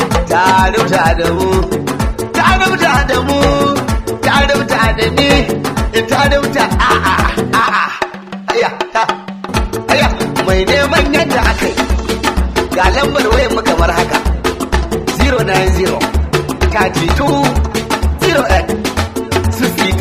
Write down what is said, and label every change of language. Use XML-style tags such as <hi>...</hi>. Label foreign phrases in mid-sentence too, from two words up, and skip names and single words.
<ha>Ta rubuta da mu! Ta rubuta da mu! Ta rubuta da ni! Ta rubuta! A'a! A'a! A'a! Aya! Ta! Aya! Mai neman yadda aka yi. Ga lambar wayar mu kamar haka. Zero nine zero, thirty two, zero eight, sixty three.</ha>